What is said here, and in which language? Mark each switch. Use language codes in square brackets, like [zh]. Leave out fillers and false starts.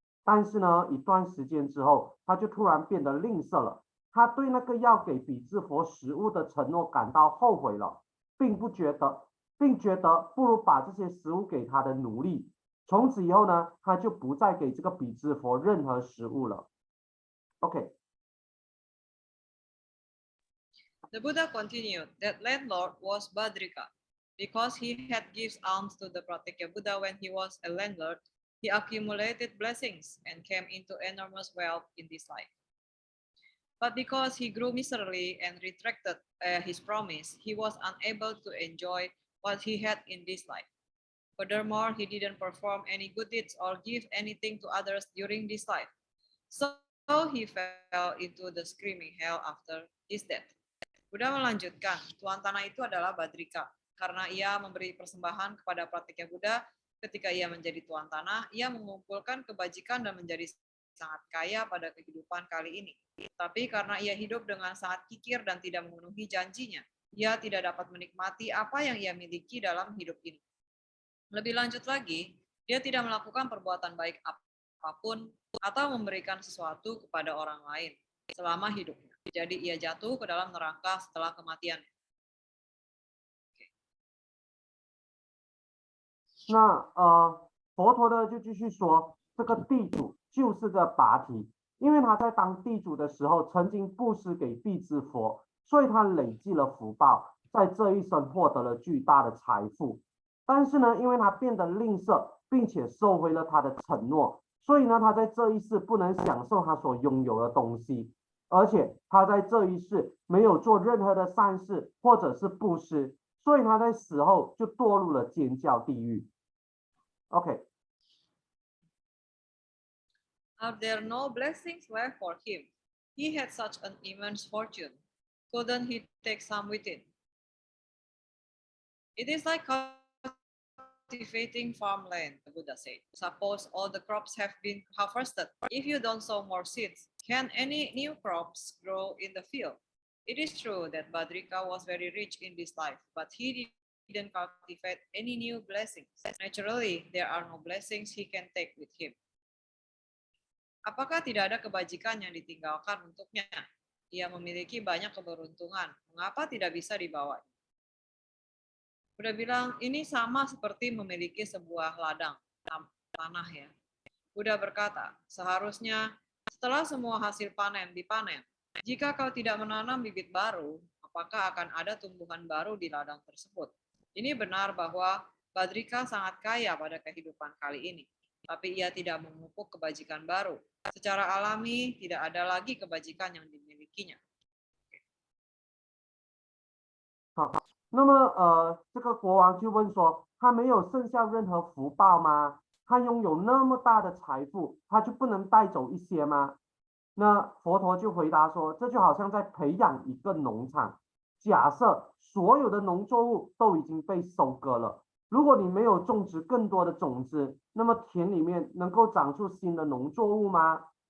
[zh] 但是呢，一段时间之后，他就突然变得吝啬了。他对那个要给比支佛食物的承诺感到后悔了。并觉得不如把这些食物给他的奴隶。从此以后呢，他就不再给这个比支佛任何食物了。 OK。 [en] The Buddha continued that landlord was Badrika. Because he had given alms to the Pratyeka Buddha when he was a landlord, he accumulated blessings and came into enormous wealth in this life. But because he grew miserly and retracted his promise, he was unable to enjoy what he had in this life. Furthermore, he didn't perform any good deeds or give anything to others during this life. So he fell into the screaming hell after his death. [id] Buddha melanjutkan, tuan tanah itu adalah Badrika. Karena ia memberi persembahan kepada Pratyeka Buddha ketika ia menjadi tuan tanah, ia mengumpulkan kebajikan dan menjadi sangat kaya pada kehidupan kali ini. Tapi karena ia hidup dengan sangat kikir dan tidak memenuhi janjinya, ia tidak dapat menikmati apa yang ia miliki dalam hidup ini. Lebih lanjut lagi, dia tidak melakukan perbuatan baik apapun atau memberikan sesuatu kepada orang lain selama hidupnya. Jadi ia jatuh ke dalam neraka setelah kematiannya. [zh] 那佛陀呢就继续说，这个地主就是个拔提，因为他在当地主的时候曾经布施给比支佛，所以他累积了福报，在这一生获得了巨大的财富。但是呢，因为他变得吝啬，并且收回了他的承诺，所以呢，他在这一世不能享受他所拥有的东西，而且他在这一世没有做任何的善事或者是布施，所以他在死后就堕入了尖叫地狱。 OK。 [en] Are there no blessings left for him? He had such an immense fortune. Couldn't he take some with it? It is like cultivating farmland, the Buddha said. Suppose all the crops have been harvested. If you don't sow more seeds, can any new crops grow in the field? It is true that Badrika was very rich in this life, but he didn't cultivate any new blessings. Naturally, there are no blessings he can take with him. [id] Apakah tidak ada kebajikan yang ditinggalkan untuknya? Ia memiliki banyak keberuntungan. Mengapa tidak bisa dibawa? Buddha bilang, ini sama seperti memiliki sebuah ladang tanah ya. Buddha berkata, seharusnya setelah semua hasil panen dipanen, jika kau tidak menanam bibit baru, apakah akan ada tumbuhan baru di ladang tersebut? Ini benar bahwa Badrika sangat kaya pada kehidupan kali ini, tapi ia tidak memupuk kebajikan baru. Secara alami, tidak ada lagi kebajikan yang dimilikinya. [zh] 好，那么这个国王就问说，他没有剩下任何福报吗？他拥有那么大的财富，他就不能带走一些吗？那佛陀就回答说，这就好像在培养一个农场，假设所有的农作物都已经被收割了，如果你没有种植更多的种子，那么田里面能够长出新的农作物吗？